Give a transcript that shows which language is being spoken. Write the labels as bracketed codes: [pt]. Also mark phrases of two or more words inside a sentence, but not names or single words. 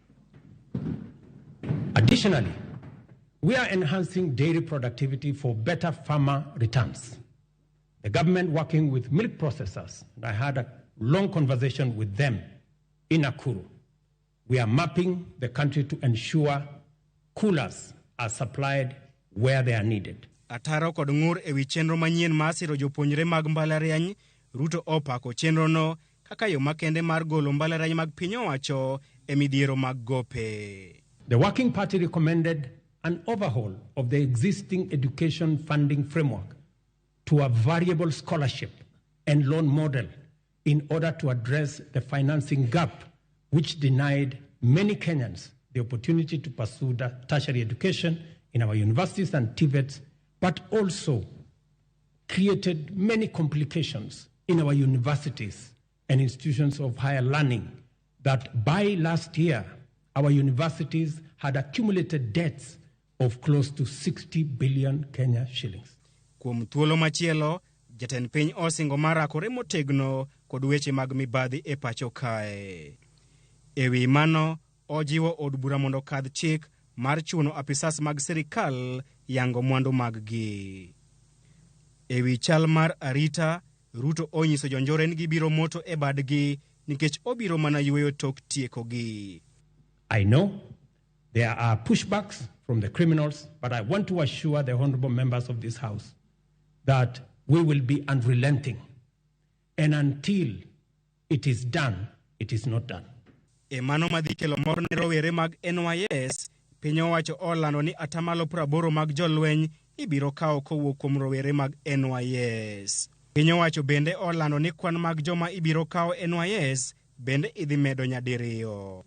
[en] Additionally, we are enhancing dairy productivity for better farmer returns. The government, working with milk processors, and I had a long conversation with them in Nakuru. We are mapping the country to ensure coolers are supplied where they are needed. [luo] Ataro kod ngur ewi chenro manyien ma siro jopuonjre mag mbalariany, Ruto opako chenro no kaka yo makende mar golo mbalariany mag piny owacho e midhiero mag gope. [en] The Working Party recommended an overhaul of the existing education funding framework to a variable scholarship and loan model in order to address the financing gap which denied many Kenyans the opportunity to pursue tertiary education in our universities and TVETs, but also created many complications in our universities and institutions of higher learning that by last year, our universities had accumulated debts of close to 60 billion Kenya shillings. [luo] Kuom thuolo machielo, Jatend piny osingo marakore motegno kod weche mag mibadhi e pacho kae. Ewi mano, ojiwo od bura mondo kadh chik mar chuno apisas mag sirkal yango mwandu mag gi. Ewi chal mar arita, Ruto onyiso jonjore ni gibiro moto e badgi nikech obiro mana yweyo tok tieko gi. [en] I know there are pushbacks from the criminals, but I want to assure the honorable members of this House that we will be unrelenting. And until it is done, it is not done. [luo] E mano madhi kelo mor ne rowere mag NYS, piny owacho olando ni atamalo 80 mag jolweny ibiro kawo kowuok kuom rowere mag NYS. Piny owacho bende olando ni kwan mag joma ibiro kawo NYS bende idhi medo nyadiriyo.